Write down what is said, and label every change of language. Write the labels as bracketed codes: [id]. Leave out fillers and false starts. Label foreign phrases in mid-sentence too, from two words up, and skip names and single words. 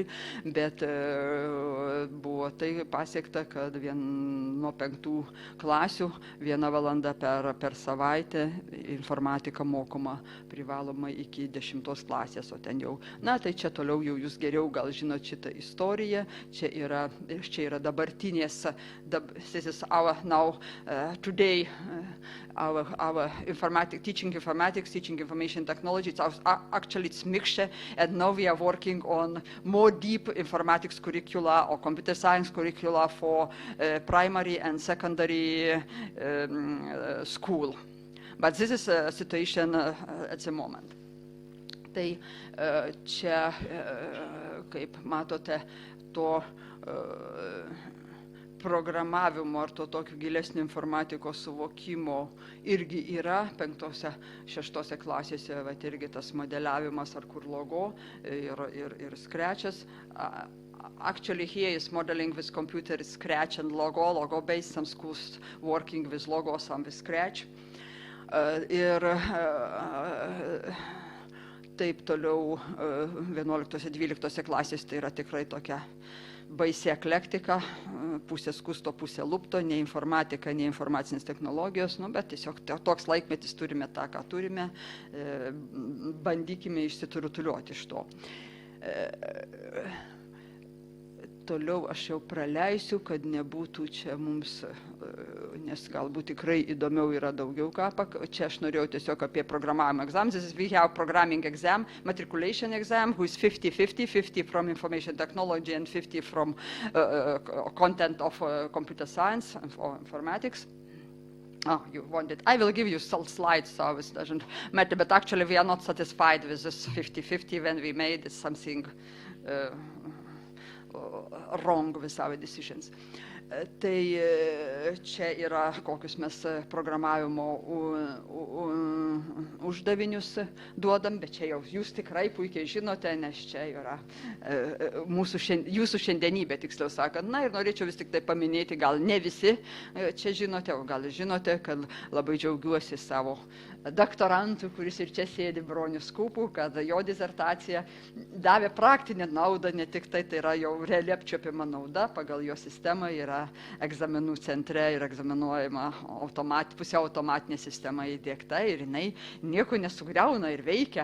[lt] Bet buvo tai pasiekta, kad nuo 5 klasių 1 valanda per savaitę informatika mokoma privaloma iki 10 klasės, o ten jau, tai čia toliau jau jūs geriau gal žinot šitą istoriją, čia yra dabartinės, [en] this is our now, today, our teaching informatics, teaching information technology, it's mixture, and now we are working on more deep informatics curricula or computer science curricula for primary and secondary school. But this is a situation at the moment. [lt] Tai čia, kaip matote, programavimo ar to tokio gilesnio informatikos suvokimo irgi yra 5-6 klasėse, vat irgi tas modeliavimas ar kur logo ir Scratch'as. [en] Actually here is modeling with computer, Scratch and logo based, some schools working with logo, some with Scratch. [lt] Ir taip toliau 11-12 klasės tai yra tikrai tokia baisi eklektika, pusė skusto, pusė lupto, nei informatika, nei informacinės technologijos, bet tiesiog toks laikmetis, turime tą, ką turime, bandykime išsiturutuliuoti iš to. Toliau aš jau praleisiu, kad nebūtų čia mums, nes galbūt tikrai įdomiau yra daugiau ką. Čia aš norėjau tiesiog apie programavimo egzaminus. [en] This is we have programming exam, matriculation exam, who is 50-50 from information technology and 50 from content of computer science or informatics. Oh, you want it. I will give you some slides, so it doesn't matter, but actually we are not satisfied with this 50-50 when we made something wrong with our decisions. [lt] Tai čia yra kokius mes programavimo uždavinius duodam, bet čia jau jūs tikrai puikiai žinote, nes čia yra jūsų šiandienybė, tiksliau sakant. Na ir norėčiau vis tik tai paminėti, gal ne visi čia žinote, o gal žinote, kad labai džiaugiuosi savo doktorantų, kuris ir čia sėdi, Bronius Kupų, kad jo disertacija davė praktinę naudą, ne tik tai yra jau realiai apčiuopiama nauda, pagal jo sistemą yra egzaminų centre ir egzaminuojama pusiau automatinė sistema įdiegta ir jinai nieko nesugriauna ir veikia.